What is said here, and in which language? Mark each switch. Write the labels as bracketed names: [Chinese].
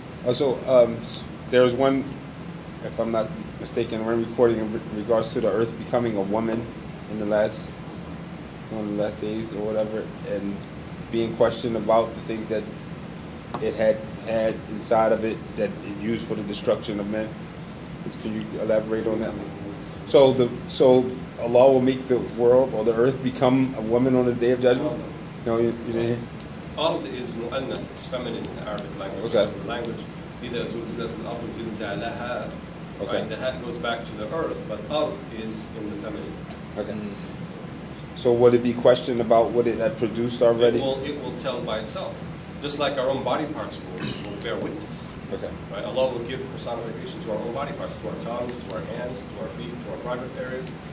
[English] Also, there was one, if I'm not mistaken, one recording in regards to the earth becoming a woman in one of the last days or whatever, and being questioned about the things that it had inside of it that it used for the destruction of men. Can you elaborate on that? So Allah will make the world or the earth become a woman on the day of judgment? No, you didn't hear? Ard is mu'annath, it's feminine in Arabic language. Okay. So the language, [Arabic] إِذَا زُلْزِلَتِ الْأَرْضُ زِلْزَالَهَا. [English] Okay. Right? The hat goes back to the earth, but Ard is in the feminine. Okay. So would it be questioned about what it had produced already? It will tell by itself. Just like our own body parts will bear witness. Okay. Right? Allah will give personification to our own body parts, to our tongues, to our hands, to our feet, to our private areas.